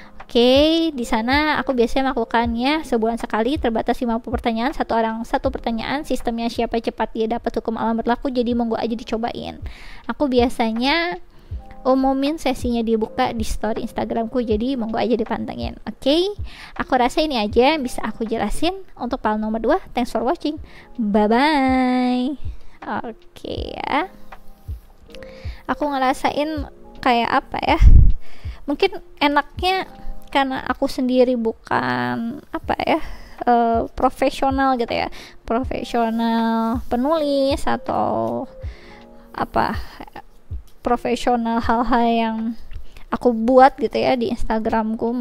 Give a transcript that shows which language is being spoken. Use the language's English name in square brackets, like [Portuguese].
[Indonesian] Oke, di sana aku biasanya melakukannya sebulan sekali, terbatas 50 pertanyaan, satu orang satu pertanyaan, sistemnya siapa cepat dia dapat hukum alam berlaku, jadi monggo aja dicobain. Aku biasanya umumin sesinya dibuka di story Instagramku, jadi monggo aja dipantengin. Oke, aku rasa ini aja yang bisa aku jelasin untuk file nomor 2. [English] Thanks for watching, bye bye. [Indonesian] Oke ya, aku ngerasain kayak apa ya, mungkin enaknya karena aku sendiri bukan apa ya, profesional gitu ya, profesional penulis atau apa, profesional hal-hal yang aku buat gitu ya di Instagramku.